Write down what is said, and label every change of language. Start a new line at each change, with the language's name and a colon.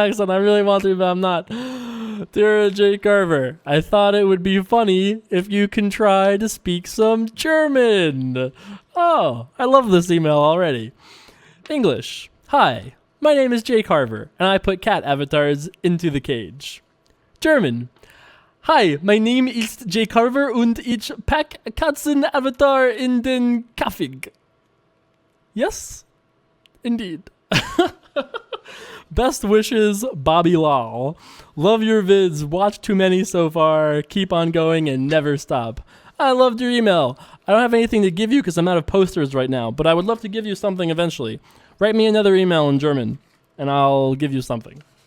English: I really want to, but I'm not. Dear J Carver, I thought it would be funny if you can try to speak some German. Oh, I love this email already. English. Hi, my name is J Carver, and I put cat avatars into the cage. German. Hi, my name is J Carver
German: und ich pack Katzen avatar in den Käfig.
English: Yes, indeed. Best wishes, Bobby Lal. Love your vids. Watch too many so far. Keep on going and never stop. I loved your email. I don't have anything to give you because I'm out of posters right now, but I would love to give you something eventually. Write me another email in German, and I'll give you something.